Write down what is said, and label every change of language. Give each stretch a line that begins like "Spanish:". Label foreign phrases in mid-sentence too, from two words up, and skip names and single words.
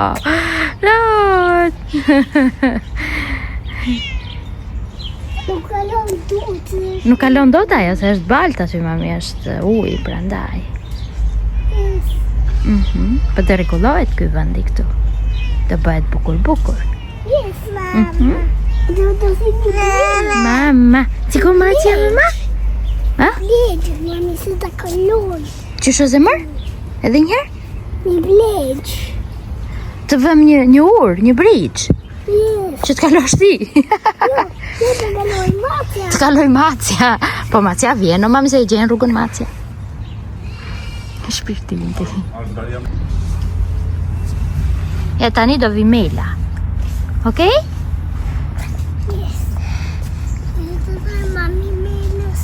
Albanian: Lot. Nuk kalon dot ajo, se është balta ty, mami, është uj, prandaj. Po të regulohet këj vëndi këtu. Të bëhet bukur.
English: Yes, mama.
Albanian: Mama, cikur Macja, mama? Blegjë, mami, se të kalon. Që sho zemër? Edhe njëherë? Një blegjë. Të vëm një urë, një bridge?
English: Yes.
Albanian: Që të kalosh ti? Jo, të kaloj Macja. Të kaloj Macja. Po Macja vjen, mami se e gjenë rrugën Macja. Shpirtin të ti. Ja, tani do vi Mela. Okej? Yes. Të dhe mami Melës.